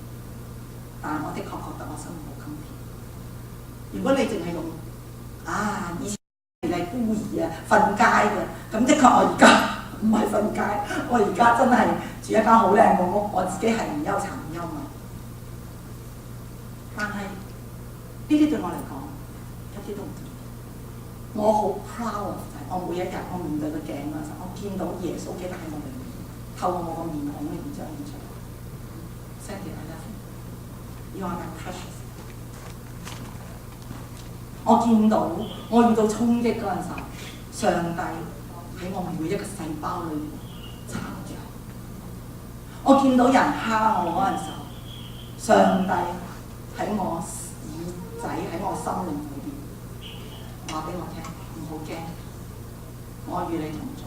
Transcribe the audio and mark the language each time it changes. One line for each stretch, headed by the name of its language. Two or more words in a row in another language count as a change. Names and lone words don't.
Cantonese: 但係我的確覺得我生命好甘甜。如果你淨係用以前你係孤兒啊、瞓街嘅，咁的確我而家唔係瞓街，我而家真係住一間好靚嘅屋，我自己係唔憂柴唔憂米。但係呢啲對我嚟講一啲都唔重要。我好 proud 就係我每一日我面對個鏡嗰陣時候，我見到耶穌基督喺我裏面，透過我個面孔裏面彰顯出嚟。
English: Thank you, I love you. You are my precious.
Cantonese: 我見到我遇到衝擊嗰陣時候，上帝喺我每一個細胞裏面撐住。我見到人蝦我嗰陣時候，上帝喺我耳仔喺我心靈裏邊話俾我聽，唔好驚，我與你同在。